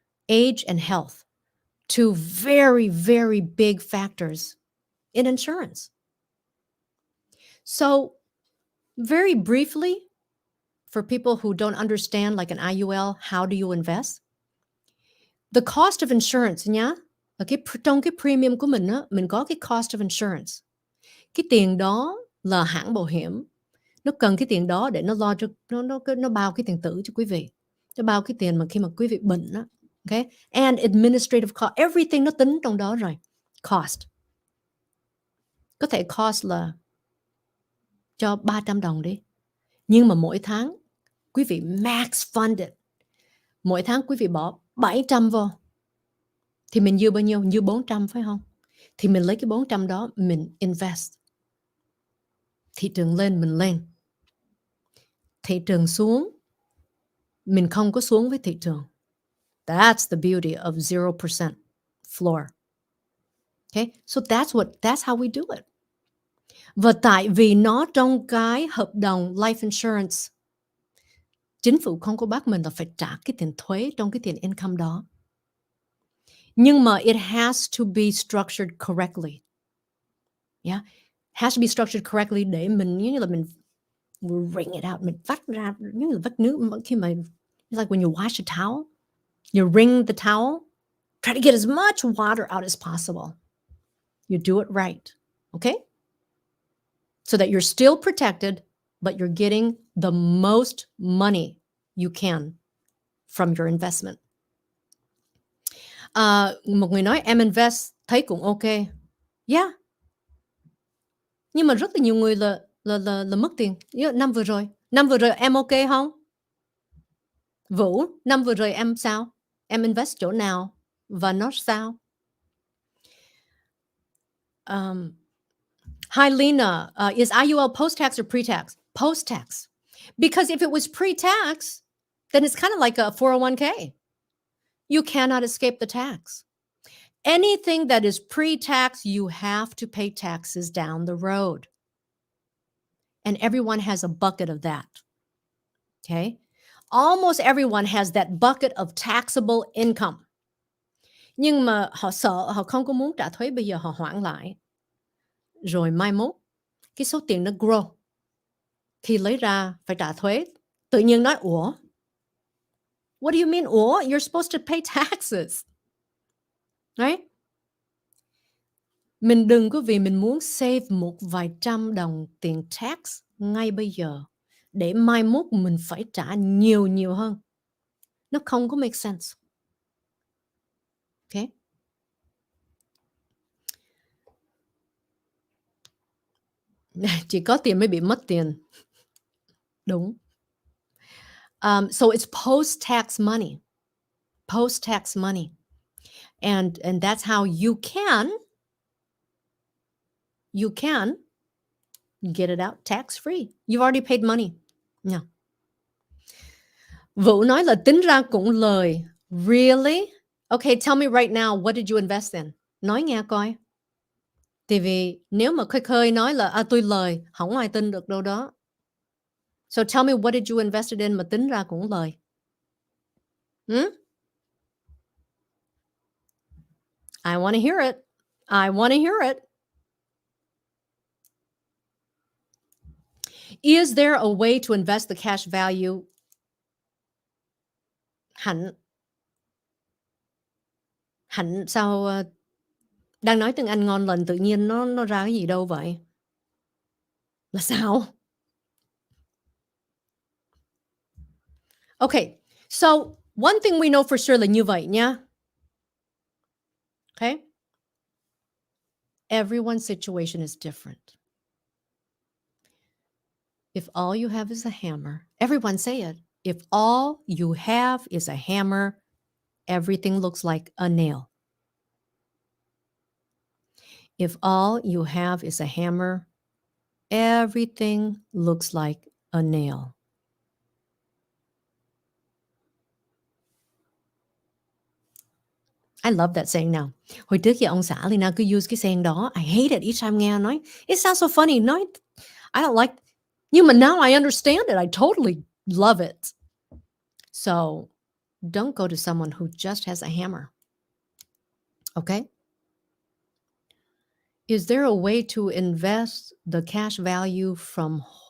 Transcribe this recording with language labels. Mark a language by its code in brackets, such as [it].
[en] Age and health, two very, very big factors in insurance. So, very briefly, for people who don't understand, like an IUL, how do you invest? The cost of insurance [vi] nhá, trong cái premium của mình á, mình có cái [en] cost of insurance. [vi] Cái tiền đó là hãng bảo hiểm, nó cần cái tiền đó để nó lo cho nó bao cái tiền tử cho quý vị, nó bao cái tiền mà khi mà quý vị bệnh á, okay? [en] And administrative cost, everything [vi] nó tính trong đó rồi. [en] Cost. [vi] Có thể cost là cho 300 đồng đi, nhưng mà mỗi tháng quý vị max funded. Mỗi tháng quý vị bỏ 700 vô. Thì mình dư bao nhiêu? Dư 400 phải không? Thì mình lấy cái 400 đó mình invest. Thị trường lên mình lên. Thị trường xuống mình không có xuống với thị trường. [en] That's the beauty of 0% floor. Okay? So that's how we do it. [vi] Và tại vì nó trong cái hợp đồng life insurance, chính phủ không có bắt mình là phải trả cái tiền thuế trong cái tiền income đó. Nhưng mà [en] it has to be structured correctly. Yeah, has to be structured correctly [vi] để mình giống như là mình [en] wring it out, [vi] mình vắt ra giống như là vắt nước khi mà [en] it's like when you wash a towel, you wring the towel, try to get as much water out as possible. You do it right, okay? So that you're still protected, but you're getting the most money you can from your investment. [vi] Một người nói em invest thấy cũng ok. Yeah. Nhưng mà rất là nhiều người là mất tiền. Năm vừa rồi em ok không? Vũ, năm vừa rồi em sao? Em invest chỗ nào và nó sao? [en] Hi Lena, is IUL post-tax or pre-tax? Post-tax. Because if it was pre-tax, then it's kind of like a 401k. You cannot escape the tax. Anything that is pre-tax, you have to pay taxes down the road. And everyone has a bucket of that. Okay? Almost everyone has that bucket of taxable income. [vi] Nhưng mà họ sợ, họ không có muốn trả thuế, bây giờ họ hoãn lại. Rồi mai mốt, cái số tiền nó grow. Khi lấy ra phải trả thuế. Tự nhiên nói, ủa? [en] What do you mean, [vi] ủa? [en] You're supposed to pay taxes. Right? [vi] Mình đừng có vì mình muốn save một vài trăm đồng tiền tax ngay bây giờ để mai mốt mình phải trả nhiều hơn. Nó không có [en] make sense. Okay? [vi] Chỉ có tiền mới bị mất tiền. Đúng. [en] So it's post-tax money. Post-tax money. And that's how you can get it out tax-free. You've already paid money. Yeah. [vi] Vũ nói là tính ra cũng lời. [en] Really? Okay, tell me right now, what did you invest in? [vi] Nói nghe coi. Tại vì nếu mà khơi nói là tôi lời, không ai tin được đâu đó. [en] So tell me, what did you invest in [vi] mà tính ra cũng lời? [en] I want to hear it. I want to hear it. Is there a way to invest the cash value? [vi] Hạnh sao đang nói tiếng Anh ngon lành tự nhiên nó ra cái gì đâu vậy? Là sao? [en] Okay, so one thing we know for sure [vi] là như vậy nha. [en] Okay? Everyone's situation is different. If all you have is a hammer, everyone say it. If all you have is a hammer, everything looks like a nail. If all you have is a hammer, everything looks like a nail. I love that saying now. [vi] Hồi trước giờ ông xã Lina cứ use cái saying đó. [en] I hate it each time [vi] nghe nói. [en] It sounds so funny. [vi] Nói, [en] I don't like. [vi] Nhưng mà [en] now I understand it. I totally love it. So don't go to someone who just has a hammer. Okay? Is there a way to invest the cash value from...